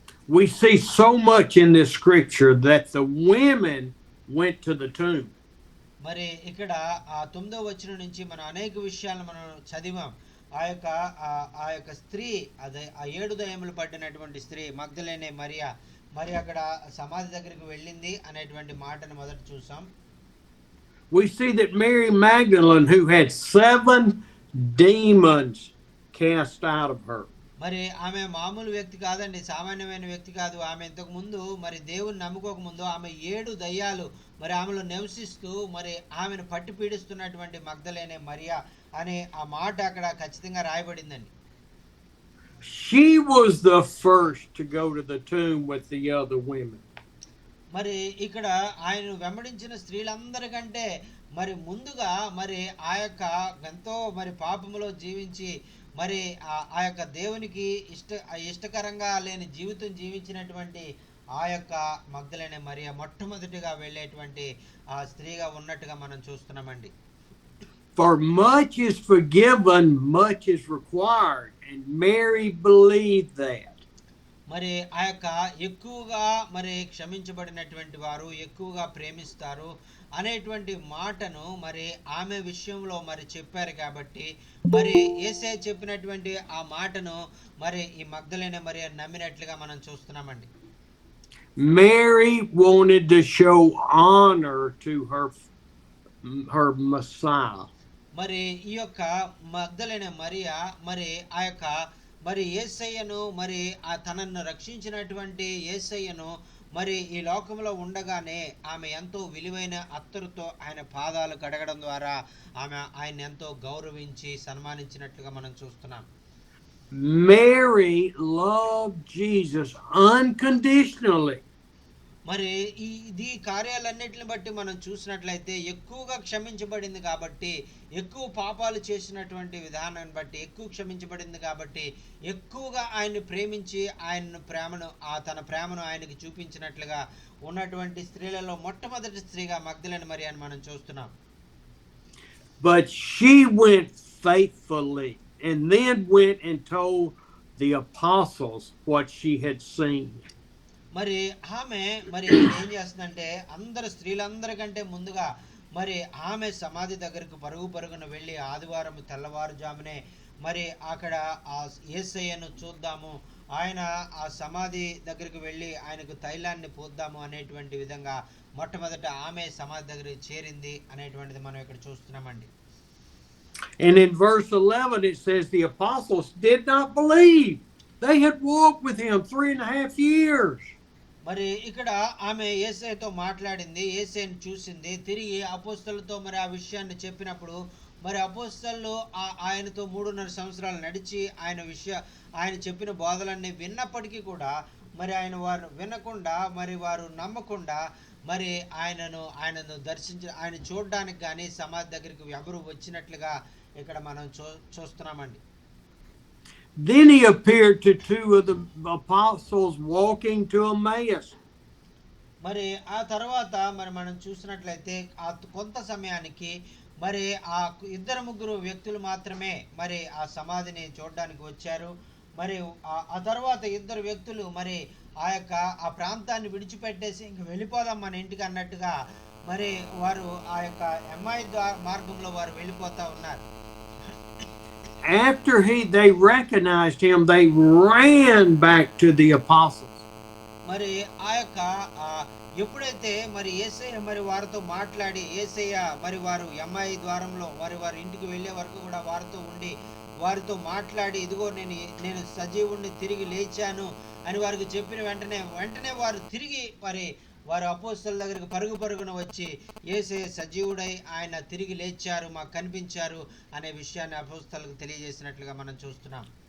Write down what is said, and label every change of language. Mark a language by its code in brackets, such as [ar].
[en] We see so much in this scripture that the women went to the tomb. [te] మరి ఇక్కడ ఆ 9వ వచనం నుంచి మనం అనేక విషయాలను మనం చదివాం. ఆ యొక్క స్త్రీ, అదే ఆ 7 దయ్యములు పట్టినటువంటి స్త్రీ మగ్దలేనే మరియా, మరి అక్కడ సమాధి దగ్గరికి వెళ్ళింది అనేటువంటి మాటను మొదట చూసాం. [en] We see that Mary Magdalene, who had 7 demons cast out of her. [te] మరి ఆమె మామూలు వ్యక్తి కాదండి, సామాన్యమైన వ్యక్తి కాదు. ఆమె ఇంతకు ముందు మరి దేవుని నమ్ముకోక ముందు ఆమె 7 దయ్యాలు మరి ఆమెలో నివసిస్తూ మరి ఆమెను పట్టి పీడిస్తున్నటువంటి మగ్దలేనే మరియా అనే ఆ మాట అక్కడ ఖచ్చితంగా రాయబడిందండి. [en] She was the first to go to the tomb with the other women. [te] మరి ఇక్కడ ఆయన వెంబడించిన స్త్రీలందరికంటే మరి ముందుగా మరి ఆ యొక్క ఎంతో మరి పాపములో జీవించి మరి ఆ యొక్క దేవునికి ఇష్టకరంగా లేని జీవితం జీవించినటువంటి ఆ యొక్క మగ్దలేనే మరియా మొట్టమొదటిగా వెళ్ళేటువంటి ఆ స్త్రీగా ఉన్నట్టుగా మనం చూస్తున్నామండి. [en] For much is forgiven, much is required, and Mary believed that. [te] మరి ఆ యొక్క ఎక్కువగా మరి క్షమించబడినటువంటి వారు ఎక్కువగా ప్రేమిస్తారు అనేటువంటి మాటను మరి ఆమె విషయంలో మరి చెప్పారు కాబట్టి మరి యేసయ్య చెప్పినటువంటి ఆ మాటను మరి ఈ మగ్దలేనే మరియ నమ్మినట్లుగా మనం చూస్తున్నామండి. [en] Mary wanted to show honor to her Messiah. [te] మరి ఈ యొక్క మగ్దలేనే మరియ మరి ఆ యొక్క మరి యేసయ్యను మరి ఆ తనను రక్షించినటువంటి యేసయ్యను మరి ఈ లోకంలో ఉండగానే ఆమె ఎంతో విలువైన అత్తరుతో ఆయన పాదాలు కడగడం ద్వారా ఆమె ఆయన ఎంతో గౌరవించి సన్మానించినట్లుగా మనం చూస్తున్నాం. [en] Mary loved Jesus unconditionally. [te] మరి ఈ కార్యాలన్నిటిని బట్టి మనం చూసినట్లయితే ఎక్కువగా క్షమించబడింది కాబట్టి, ఎక్కువ పాపాలు చేసినటువంటి విధానాన్ని బట్టి ఎక్కువ క్షమించబడింది కాబట్టి ఎక్కువగా ఆయన్ని ప్రేమించి తన ప్రేమను ఆయనకి చూపించినట్లుగా ఉన్నటువంటి స్త్రీలలో మొట్టమొదటి స్త్రీగా మగ్దలేనే మరియాను మనం చూస్తున్నాం. [en] But she went faithfully and then went and told the apostles what she had seen. [te] మరి ఆమె మరి ఏం చేస్తుందంటే స్త్రీలందరికంటే ముందుగా మరి ఆమె సమాధి దగ్గరకు పరుగున వెళ్ళి ఆదివారం తెల్లవారుజామునే మరి అక్కడ ఆ యేసయ్యను చూద్దాము, ఆయన ఆ సమాధి దగ్గరికి వెళ్ళి ఆయనకు తైలాన్ని పోద్దాము అనేటువంటి విధంగా మొట్టమొదట ఆమె సమాధి దగ్గరికి చేరింది అనేటువంటిది మనం ఇక్కడ చూస్తున్నామండి. [en] And in verse 11 it says the apostles did not believe. They had walked with him 3.5 years. [te] మరి ఇక్కడ ఆమె యేసయ్యతో మాట్లాడింది, యేసయ్యను చూసింది, తిరిగి అపోస్తలులతో మరి ఆ విషయాన్ని చెప్పినప్పుడు మరి అపోస్తలు ఆయనతో 3.5 సంవత్సరాలు నడిచి ఆయన చెప్పిన బోధలన్నీ విన్నప్పటికీ కూడా మరి వారు వినకుండా మరి వారు నమ్మకుండా మరి ఆయనను ఆయన చూడడానికి కానీ సమాధి దగ్గరికి ఎవరు వచ్చినట్లుగా ఇక్కడ మనం చూస్తున్నామండి. [en] Then he appeared to 2 of the apostles walking to Emmaus. [te] మరి ఆ తర్వాత మరి మనం చూసినట్లయితే ఆ కొంత సమయానికి మరి ఆ 2-3 వ్యక్తులు మాత్రమే మరి ఆ సమాధిని చూడడానికి వచ్చారు. మరి ఆ తర్వాత 2 వ్యక్తులు మరి ఆ ప్రాంతాన్ని విడిచిపెట్టేసి ఇంక వెళ్ళిపోదాం మన ఇంటికి అన్నట్టుగా మరి వారు ఆ యొక్క ఎంఐ మార్గంలో వారు వెళ్ళిపోతా ఉన్నారు. [en] After they recognized him, they ran back to the apostles. [te] మరి ఆ యొక్క ఎప్పుడైతే మరి యేసయ్య మరి వారితో మాట్లాడి యేసయ్య మరి వారు ఎంఐ ద్వారంలో వారి ఇంటికి వెళ్ళే వరకు కూడా వారితో ఉండి వారితో మాట్లాడి ఇదిగో నేను సజీవుణ్ణి తిరిగి లేచాను అని వారికి చెప్పిన వెంటనే వారు తిరిగి వారు అపోస్తలుల దగ్గరికి పరుగున వచ్చి యేసయ్య సజీవుడై ఆయన తిరిగి లేచారు, మాకు కనిపించారు అనే విషయాన్ని అపోస్తలులకు తెలియజేసినట్లుగా మనం చూస్తున్నాం.